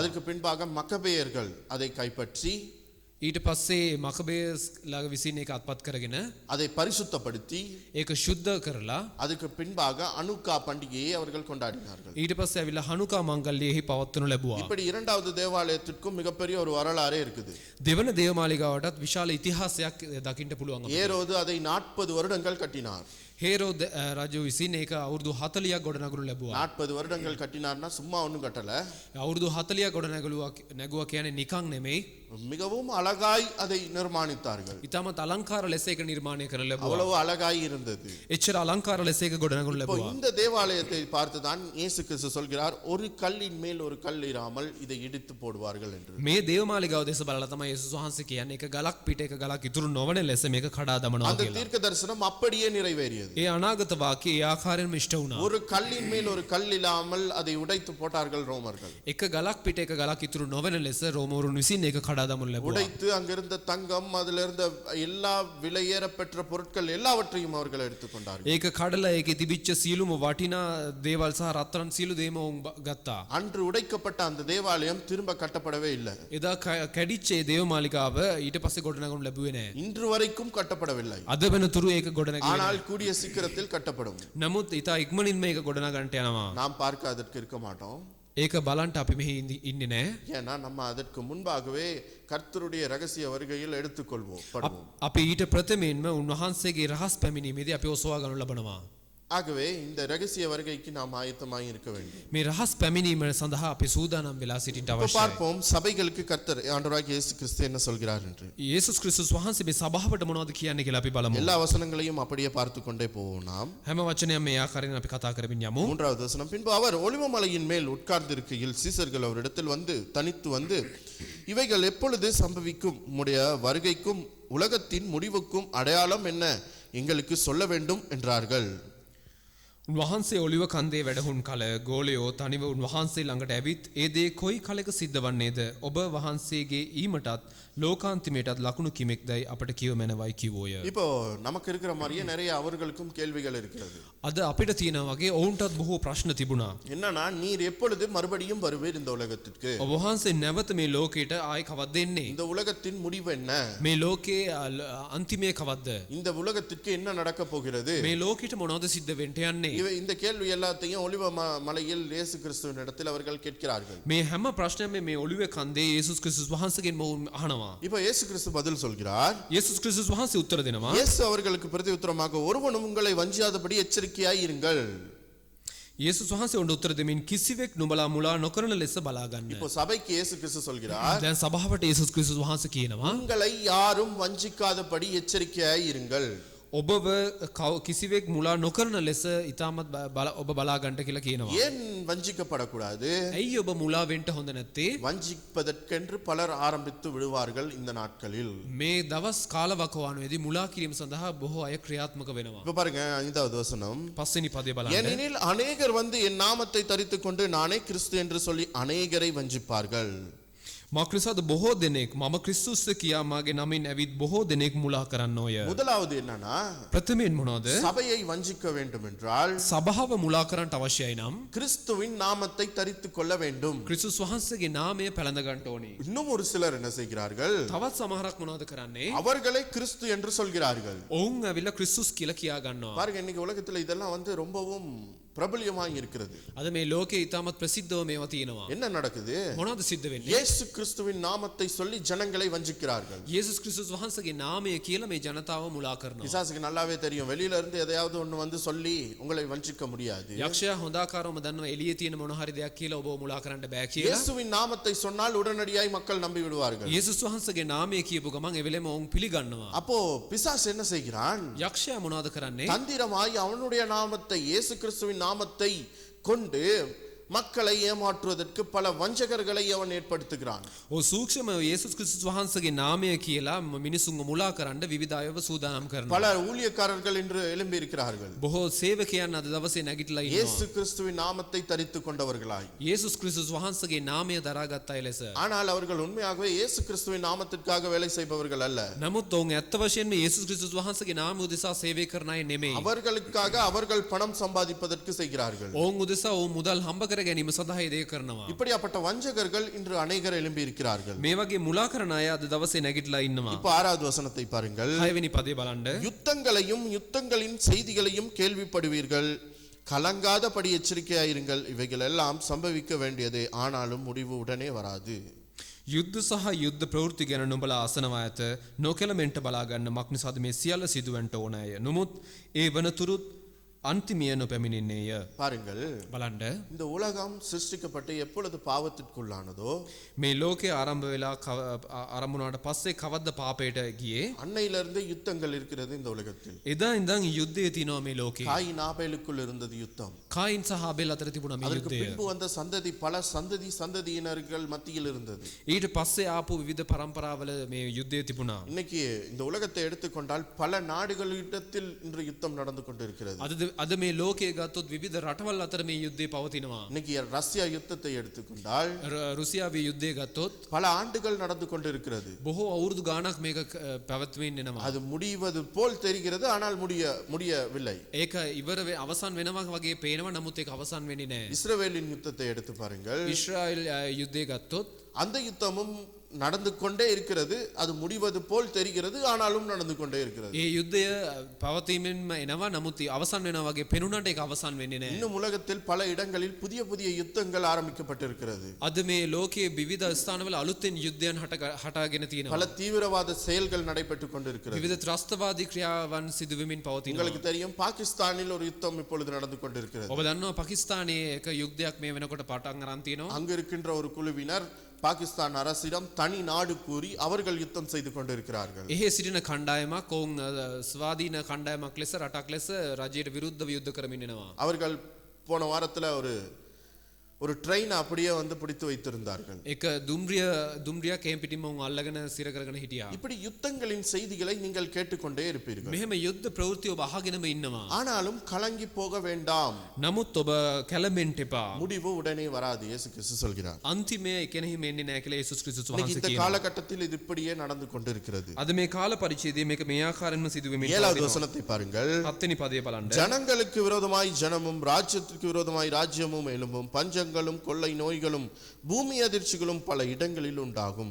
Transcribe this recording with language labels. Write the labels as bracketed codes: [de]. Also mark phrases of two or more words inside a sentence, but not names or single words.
[ta] அதற்கு பின்பாக மக்கபேயர்கள் அதை கைப்பற்றி [si] ඊට පස්සේ මකබේස් ළඟ විසින් ඒක අත්පත් කරගෙන [ta] அதை பரிசுத்தப்படுத்தி [si] ඒක ශුද්ධ කරලා [ta] அதுக்கு பின்பாக அனுக்கா பண்டிகையை அவர்கள் கொண்டாடினார்கள். [si] ඊට පස්සේ ඇවිල්ලා හනුකා මංගල්‍යයෙහි පවත්වනු ලැබුවා. [ta] இப்படி இரண்டாவது தேவாலயத்திற்கும் மிகப்பெரிய ஒரு வரலாறே இருக்குது. [si] දෙවන දේවමාලිගාවටත් විශාල ඉතිහාසයක් දකින්න පුළුවන්. [ta] ஏரோது அதை 40 வருடங்கள் கட்டினார். [si] හේරෝද් රජු විසින් ඒක අවුරුදු 40ක් ගොඩනගනු ලැබුවා. [ta] 40 வருடங்கள் கட்டினார்னா சும்மா ஒன்றும் கட்டல. [si] අවුරුදු 40ක් ගොඩනගුවා කියන්නේ නිකන් නෙමෙයි. [ta] மிகவும் அழகாய் அதை நிர்மாணித்தார்கள். [si] ඊටමත් අලංකාර ලෙස ඒක නිර්මාණය කරන්න ලැබුවා. [ta] அவ்வளவு அழகாய் இருந்தது. [si] එච්චර අලංකාර ලෙස ඒක ගොඩනගනු [ta] இப்போ [si] ලැබුවා. [ta] இந்த தேவாலயத்தை பார்த்து தான் இயேசு கிறிஸ்து சொல்கிறார், ஒரு கல்லின் மேல் ஒரு கல் இராமல் இதை இடித்து போடுவார்கள் என்று. [si] මේ දේවමාලිගාව දෙස බලලා තමයි යේසුස් වහන්සේ කියන්නේ ඒක ගලක් පිට එක ගලක් ඉතුරු නොවන ලෙස මේක කඩා දමනවා [ta] அந்த [si] කියලා. [ta] தீர்க்க தரிசனம் அப்படியே நிறைவேறியது. [si] ඒ අනාගත වාක්‍යය ඒ ආකාරයෙන්ම ඉෂ්ට වුණා. [ta] ஒரு கல்லின் மேல் ஒரு கல் இல்லாமல் அதை உடைத்து போட்டார்கள் ரோமர்கள். [si] එක ගලක් පිට එක ගලක් ඉතුරු නොවන ලෙස රෝමවරුන් විසින් ඒක කඩා දමනු ලැබුවා. [ta] உடைத்து அங்கிருந்த தங்கம், அதில் இருந்த எல்லா விலையேற பெற்ற பொருட்கள் எல்லாவற்றையும் அவர்கள் எடுத்துக்கொண்டார்கள். [si] ඒක කඩලා ඒකේ තිබිච්ච සියලුම වටිනා දේවල් සහ රත්තරන් සියලු දේම උන් ගත්තා. [ta] அன்று உடைக்கப்பட்ட அந்த தேவாலயம் திரும்ப கட்டப்படவே இல்லை. [si] එදා කැඩිච්ච ඒ දේවමාලිගාව ඊට පස්සේ ගොඩනගනු ලැබුවේ නැහැ. [ta] இன்று வரைக்கும் கட்டப்படவில்லை. [si] අද වෙනතුරු ඒක ගොඩනගන්නේ. [ta] ஆனால் கூடிய சீக்கிரத்தில் கட்டப்படும். [si] නමුත් ඊට ඉක්මනින් මේක ගොඩනගන්නට යනවා. [ta] நாம் பார்க்க அதற்கு இருக்க மாட்டோம். [si] ඒක බලන්ට අපි මෙහි ඉන්නේ නැහැ. [ta] ஏன்னா நம்ம அதற்கு முன்பாகவே கர்த்தருடைய ரகசிய வருகையில் எடுத்துக்கொள்வோம் படுவோம். [si] අපි ඊට ප්‍රථමයෙන්ම උන්වහන්සේගේ රහස් පැමිණීමේදී අපි ඔසවා ගන්නු ලබනවා. [ta] ஆகவே இந்த ரகசிய வருகைக்கு நாம் ஆயத்தமாய் இருக்க வேண்டும். [si] මේ රහස් පැමිණීම සඳහා අපි සූදානම් වෙලා සිටින්න [ta] இப்போ [si] අවශ්‍යයි. [ta] பார்ப்போம் சபைகளுக்கு கர்த்தர் ஆண்டவராகிய இயேசு கிறிஸ்து என்ன சொல்கிறார் என்று. [si] යේසුස් ක්‍රිස්තුස් වහන්සේ මේ සභාවට මොනවද කියන්නේ කියලා අපි බලමු. [ta] எல்லா வசனங்களையும் அப்படியே பார்த்து கொண்டே போவோம் நாம். [si] හැම වචනයක්ම මේ ආකාරයෙන් අපි කතා කරමින් යමු. [ta] 3வது வசனம், பின்பு அவர் ஒலிவமலையின் மேல் உட்கார்ந்திருக்கையில் சீசர்கள் அவரிடத்தில் வந்து தனித்து வந்து, இவைகள் எப்பொழுது சம்பவிக்கும்? உம்முடைய வருகைக்கும் உலகத்தின் முடிவுக்கும் அடையாளம் என்ன? எங்களுக்கு சொல்ல வேண்டும் என்றார்கள். [si] උන්වහන්සේ ඔලිව කන්දේ වැඩහුන් කල ගෝලයෝ තනිව උන්වහන්සේ ළඟට ඇවිත් ඒ දේ කොයි කලක සිද්ධ වන්නේද? ඔබ වහන්සේගේ ඊමටත් ලෝකාන්තිමයටත් ලකුණු කිමෙක්දයි අපට කියව මැනවයි කිව්වෝය. [ta] இப்போ நமக்கு இருக்கிற மாதிரியே நிறைய அவர்களுக்கும் கேள்விகள் இருக்கிறது. [si] අද අපිට තියෙනා වගේ ඔවුන්ටත් බොහෝ ප්‍රශ්න තිබුණා. [ta] என்னன்னா, நீர் எப்பொழுது மறுபடியும் வருவீர் இந்த உலகத்திற்கு? [si] ඔබ වහන්සේ නැවත මේ ලෝකයට ආයි කවද්ද එන්නේ? [ta] இந்த உலகத்தின் முடிவு என்ன? [si] මේ ලෝකයේ අන්තිමය කවද්ද? [ta] இந்த உலகத்திற்கு என்ன நடக்க போகிறது? [si] මේ ලෝකෙට මොනවද සිද්ධ වෙන්න යන්නේ? [ta] இந்த கேள்வி எல்லாத்தையும் ஒலிவ மலையில் இயேசு கிறிஸ்துவின் இடத்தில் அவர்கள் கேட்கிறார்கள். [si] මේ හැම ප්‍රශ්නයක්ම මේ ඔලිව කන්දේ යේසුස් ක්‍රිස්තුස් වහන්සේගෙන් අහනවා. [ta] இப்போ இயேசு கிறிஸ்து பதில் சொல்கிறார். [si] යේසුස් ක්‍රිස්තුස් වහන්සේ උත්තර දෙනවා. [ta] இயேசு அவர்களுக்கு பிரதியுத்தரமாக, ஒருவனும் உங்களை வஞ்சியாதபடி எச்சரிக்கையாய் இருங்கள். [si] යේසුස් වහන්සේ උන්ට උත්තර දෙමින් කිසිවෙක් නුඹලා මුලා නොකරන ලෙස බලා ගන්න. [ta] இப்போ சபைக்கு இயேசு கிறிஸ்து சொல்கிறார், [si] දැන් සභාවට යේසුස් ක්‍රිස්තුස් වහන්සේ කියනවා, [ta] உங்களை யாரும் வஞ்சிக்காதபடி எச்சரிக்கையாய் இருங்கள். [si] ඔබව කිසිවෙක් මුලා නොකරන ලෙස ඉතාමත් ඔබ බලා ගන්නට කියලා කියනවා. [ta] ஏன் வஞ்சிக்கப்படக்கூடாது? [si] ඇයි ඔබ මුලා වෙන්න හොඳ නැත්තේ? [ta] வஞ்சிப்பதற்கென்று பலர் ஆரம்பித்து விடுவார்கள் இந்த நாட்களில். [si] මේ දවස් කාලවකවානුවේදී මුලා කිරීම සඳහා බොහෝ අය ක්‍රියාත්මක වෙනවා. [ta] இப்ப பாருங்க 5வது வசனம். [si] පස්වෙනි පදේ බලන්න. [ta] ஏனெனில் அநேகர் வந்து என் நாமத்தை தரித்துக் கொண்டு நானே கிறிஸ்து என்று சொல்லி அநேகரை வஞ்சிப்பார்கள். [si] මක්නිසාද බොහෝ දෙනෙක් මම ක්‍රිස්තුස්ස කියා මාගේ නමින් ඇවිත් බොහෝ දෙනෙක් මුලා කරන්නෝය. [ta] முதலாவது என்னன்னா, [si] ප්‍රථමයෙන් මොනවද? [ta] சபையை வஞ்சிக்க வேண்டும் என்றால் [si] සභාව මුලා කරන්නට අවශ්‍යයි නම් [ta] கிறிஸ்துவின் நாமத்தை தரித்துக் கொள்ள வேண்டும். [si] ක්‍රිස්තුස් වහන්සේගේ නාමය පැළඳ ගන්න ඕනේ. [ta] இன்னும் ஒரு சிலர் என்ன செய்கிறார்கள்? [si] තවත් සමහරක් මොනවද කරන්නේ? [ta] அவர்களை கிறிஸ்து என்று சொல்கிறார்கள். [si] ඔවුන් ඇවිල්ලා ක්‍රිස්තුස් කියලා කියා ගන්නවා. [ta] பாருங்க, இன்னைக்கு உலகத்துல இதெல்லாம் வந்து ரொம்பவும் பிரபல்யமாய் இருக்கிறது. [si] අද මේ ලෝකේ ඉතාමත් ප්‍රසිද්ධව මේවා තියෙනවා. [ta] என்ன நடக்குது? [si] මොනවද සිද්ධ වෙන්නේ? [ta] இயேசு கிறிஸ்துவின் நாமத்தை சொல்லி ஜனங்களை வஞ்சிக்கிறார்கள். [si] යේසුස් ක්‍රිස්තුස් වහන්සේගේ නාමය කියලා මේ ජනතාව මුලා කරනවා. [ta] பிசாசுக்கு நல்லாவே தெரியும், வெளியில இருந்து எதையாவது ஒண்ணு வந்து சொல்லி உங்களை வஞ்சிக்க முடியாது. [si] යක්ෂයා හොඳාකාරවම දන්නවා එළියේ තියෙන මොන හරි දෙයක් කියලා ඔබව මුලා කරන්න බෑ කියලා. [ta] இயேசுவின் நாமத்தை சொன்னால் உடனடியாய் மக்கள் நம்பி விடுவார்கள். [si] යේසුස් වහන්සේගේ නාමය කියපු ගමන් ඒ වෙලෙම ඔවුන් පිළිගන්නවා. [ta] அப்போ பிசாசு என்ன செய்கிறான்? [si] යක්ෂයා මොනවද කරන්නේ? [ta] தந்திரமாய் அவனுடைய நாமத்தை, இயேசு கிறிஸ்துவின் நாமத்தை கொண்டு மக்களை ஏமாற்றுவதற்கு பல வஞ்சகர்களை அவன் ஏற்படுத்துகிறான். [si] ඔව් සූක්ෂම යේසුස් ක්‍රිස්තුස් වහන්සේගේ නාමය කියලා මිනිසුන්ව මුලා කරන්න විවිධ අයව සූදානම් කරනවා. [ta] பல ஊழியக்காரர்கள் இன்று எழும்பி இருக்கிறார்கள். [si] බොහෝ සේවකයන් අද දවසේ නැගිටලා ඉන්නවා. [ta] இயேசு கிறிஸ்துவின் நாமத்தை தரித்துக் கொண்டவர்களாய். [si] යේසුස් ක්‍රිස්තුස් වහන්සේගේ නාමය දරාගත් අය ලෙස. [ta] ஆனால் அவர்கள் உண்மையாகவே இயேசு கிறிஸ்துவின் நாமத்திற்காக வேலை செய்பவர்கள் அல்ல. [si] නමුත් ඔවුන් ඇත්ත වශයෙන්ම යේසුස් ක්‍රිස්තුස් වහන්සේගේ නාමය උදෙසා සේවය කරන අය නෙමෙයි. [ta] அவர்களுக்காக அவர்கள் பணம் சம்பாதிப்பதற்கு செய்கிறார்கள். [si] ඔවුන් උදෙසා ඔවුන් මුදල් හම්බ කර ගැනීම සඳහා ඒ දේ කරනවා. [ta] இப்படிப்பட்ட வஞ்சகர்கள் இன்று அநேகர் எழும்பி இருக்கிறார்கள். [si] මේ වගේ මුලා කරන අය අද දවසේ නැගිටලා ඉන්නවා. [ta] இப்போ 6வது வசனத்தை பாருங்கள். [si] 6වෙනි පදේ බලන්න. [ta] யுத்தங்களையும் யுத்தங்களின் செய்திகளையும் கேள்விப்படுவீர்கள், கலங்காதபடி எச்சரிக்கையாயிருங்கள். இவைகள் எல்லாம் சம்பவிக்க வேண்டியதே, ஆனாலும் முடிவு உடனே வராது. [si] යුද්ධ සහ යුද්ධ ප්‍රවෘත්ති ගැන නුඹලා අසනවා ඇත. නොකැලමෙන්ට බලා ගන්න මක්නිසාද මේ සියල්ල සිදුවෙන්ට ඕනෑය. නමුත් ඒ වනතුරුත් අන්තිමය නොපැමිණෙන්නේය. [ta] பாருங்கள், [si] බලන්න. [ta] இந்த உலகம் சிருஷ்டிக்கப்பட்டு எப்பொழுது பாவத்திற்குள்ளானதோ, [si] මේ ලෝකේ ආරම්භ වෙලා ආරම්භුණාට පස්සේ කවද්ද පාපයට ගියේ? [ta] அன்னையிலிருந்து யுத்தங்கள் இருக்கிறது இந்த உலகத்தில். [si] එදා ඉඳන් යුද්ධය තියෙනවා මේ ලෝකේ. [ta] காயின் ஆபேலுக்குள் இருந்தது யுத்தம். [si] කායින් සහ ආබේල් අතර තිබුණා මේ [ta] அதற்கு [si] යුද්ධය. [ta] பின்பு வந்த சந்ததி பல சந்ததியினர்கள் மத்தியில் இருந்தது. [si] ඊට පස්සේ ආපු විවිධ පරම්පරාවල මේ යුද්ධය තිබුණා. [ta] இன்னைக்கு இந்த உலகத்தை எடுத்துக்கொண்டால் பல நாடுகளிடத்தில் இன்று யுத்தம் நடந்து கொண்டிருக்கிறது. [si] අද මේ ලෝකයේ ගත්තොත් විවිධ රටවල් අතර මේ යුද්ධය පවතිනවා. [ta] இன்னைக்கு ரஷ்யா யுத்தத்தை எடுத்துக்கொண்டால் [si] රුසියාවේ යුද්ධය ගත්තොත් [ta] பல ஆண்டுகள் நடந்து கொண்டிருக்கிறது. [si] බොහෝ අවුරුදු ගාණක් මේක පැවැත්වෙමින් එනවා. [ta] அது முடிவது போல் தெரிகிறது, ஆனால் முடியவில்லை. [si] ඒක ඉවර අවසන් වෙනවා වගේ පේනවා, නමුත් ඒක අවසන් වෙන්නේ නැහැ. [ta] இஸ்ரவேலின் யுத்தத்தை எடுத்து பாருங்கள். [si] ඊශ්‍රායෙල් යුද්ධය ගත්තොත් [ta] அந்த யுத்தமும் நடந்து கொண்டே இருக்கிறது. அது முடிவது போல் தெரிகிறது, ஆனாலும் நடந்து கொண்டே இருக்கிறது. [si] ඒ යුද්ධය පවතිමින්ම එනවා, නමුත් අවසන් වෙනවා වගේ පෙනුනට ඒක අවසන් වෙන්නේ නැහැ. [ta] இன்னும் உலகத்தில் பல இடங்களில் புதிய புதிய யுத்தங்கள் ஆரம்பிக்கப்பட்டிருக்கிறது. [si] අද මේ ලෝකයේ විවිධ ස්ථානවල අලුතෙන් යුද්ධයන් හටගෙන තියෙනවා. [ta] பல தீவிரவாத செயல்கள் நடைபெற்றுக் கொண்டிருக்கிறது. [si] විවිධ ත්‍රස්තවාදී ක්‍රියාවන් සිදුවෙමින් පවතිනවා. [ta] உங்களுக்கு தெரியும், பாகிஸ்தானில் ஒரு யுத்தம் இப்பொழுது நடந்து கொண்டிருக்கிறது. [si] ඔබ දන්නවා පාකිස්තානයේ එක යුද්ධයක් මේ වෙනකොට පටන් අරන් තියෙනවා. [ta] அங்கு இருக்கின்ற ஒரு குழுவினர் பாகிஸ்தான் அரசிடம் தனி நாடு கூறி அவர்கள் யுத்தம் செய்து கொண்டிருக்கிறார்கள். [si] එහි සිටින කණ්ඩායමක් ඔවුන් ස්වාධීන කණ්ඩායමක් ලෙස රටක් ලෙස රජයට විරුද්ධව යුද්ධ කරමින් එනවා. [ta] அவர்கள் போன வாரத்துல ஒரு ட்ரெயின் அப்படியே வந்து பிடித்து வைத்திருந்தார்கள். [si] එක දුම්රියක් එහෙම් පිටින්ම උන් අල්ලගෙන සිර කරගෙන හිටියා. [ta] இப்படி யுத்தங்களின் செய்திகளை நீங்கள் கேட்டுக்கொண்டே இருப்பீர்கள். [si] මෙහෙම යුද්ධ ප්‍රවෘත්ති ඔබ අහගෙනම ඉන්නවා. [ta] ஆனாலும் கலங்கி போக வேண்டாம், [si] නමුත් ඔබ කැළඹෙන්න එපා. [ta] முடிவு உடனே வராது, இயேசு கிறிஸ்து சொல்கிறார். [si] අන්තිමය එකෙනෙහිම එන්නේ නැහැ කියලා යේසුස් ක්‍රිස්තුස් [ta] இன்னைக்கு [si] වහන්සේ [ta] இந்த [si] කියනවා. [ta] காலகட்டத்தில் இது இப்படியே நடந்து கொண்டிருக்கிறது. [si] අද මේ කාල පරිච්ඡේදයේ මේක මේ ආකාරයෙන්ම සිදුවෙමින් [ta] 7வது வசனத்தை பாருங்கள். [si] 7 වෙනි පදය බලන්න. [ta] ஜனங்களுக்கு விரோதமாய் ஜனமும் ராஜ்யத்திற்கு விரோதமாய் ராஜ்யமும் எழும்பும், பஞ்சங்களும் கொள்ளை நோய்களும் பூமி அதிர்ச்சிகளும் பல இடங்களில் உண்டாகும்.